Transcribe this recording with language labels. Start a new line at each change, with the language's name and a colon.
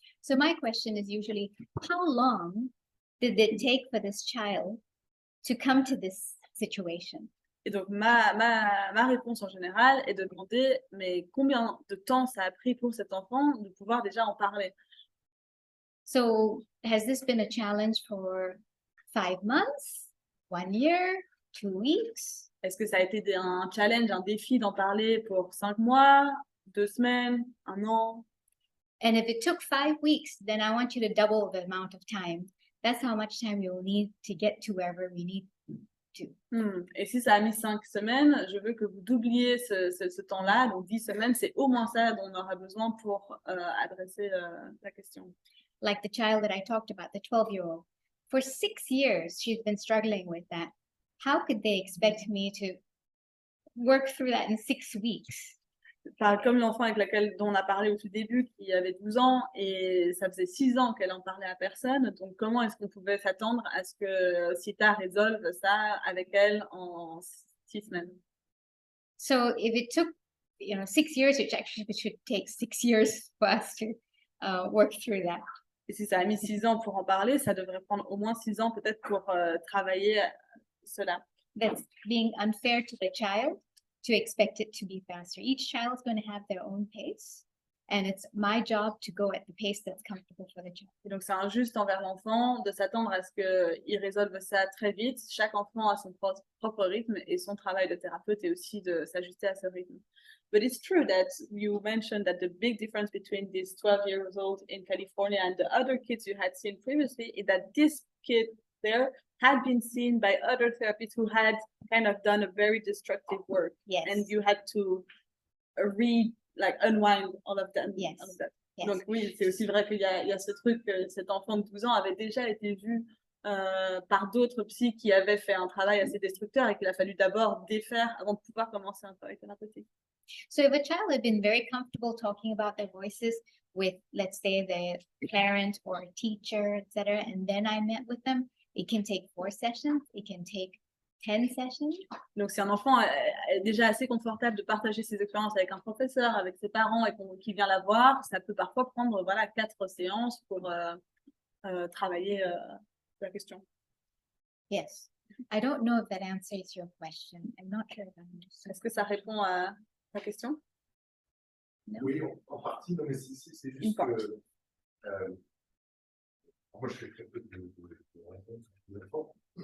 English: So my question is usually, how long did it take for this child to come to this situation?
French: Et donc ma réponse en général est de demander mais combien de temps ça a pris pour cet enfant de pouvoir déjà en parler.
English: So has this been a challenge for 5 months, 1 year, 2 weeks?
French: Est-ce que ça a été un challenge, un défi d'en parler pour 5 mois, 2 semaines, 1 an?
English: And if it took 5 weeks, then I want you to double the amount of time. That's how much time you'll need to get to wherever we need to.
French: Et si ça a mis 5 semaines, je veux que vous doubliez ce temps-là, donc 10 semaines, c'est au moins ça dont on aura besoin pour adresser la question.
English: Like the child that I talked about, the 12-year-old. For 6 years, she's been struggling with that. How could they expect me to work through that in 6 weeks?
French: Enfin, comme l'enfant dont on a parlé au tout début, qui avait 12 ans, et ça faisait 6 ans qu'elle en parlait à personne, donc comment est-ce qu'on pouvait s'attendre à ce que Seetha résolve ça avec elle en 6 semaines?
English: So if it took 6 years, which actually should take 6 years for us to work through that.
French: Et si ça a mis 6 ans pour en parler, ça devrait prendre au moins 6 ans peut-être pour travailler cela.
English: That's being unfair to the child to expect it to be faster. Each child is going to have their own pace, and it's my job to go at the pace that's comfortable for the child.
French: Et donc c'est injuste envers l'enfant de s'attendre à ce qu'il résolve ça très vite. Chaque enfant a son propre rythme et son travail de thérapeute est aussi de s'ajuster à ce rythme.
English: But it's true that you mentioned that the big difference between this 12-year-old in California and the other kids you had seen previously is that this kid there had been seen by other therapists who had kind of done a very destructive work. Yes. And you had to unwind all of that. Yes. All of that. Yes.
French: Donc oui, c'est aussi vrai qu'il y a ce truc que cet enfant de 12 ans avait déjà été vu par d'autres psys qui avaient fait un travail assez destructeur et qu'il a fallu d'abord défaire avant de pouvoir commencer un travail thérapeutique.
English: So if a child had been very comfortable talking about their voices with, let's say, the parent or a teacher, etc., and then I met with them, it can take 4 sessions, it can take 10 sessions.
French: Donc si un enfant est déjà assez confortable de partager ses expériences avec un professeur, avec ses parents et qu'il vient la voir, ça peut parfois prendre 4 séances pour travailler la question.
English: Yes. I don't know if that answers your question. I'm not sure if I understood.
French: Est-ce que ça répond à ta question?
English: No?
French: Oui, en partie, non, mais c'est juste que moi je fais très peu de réponses aux enfants.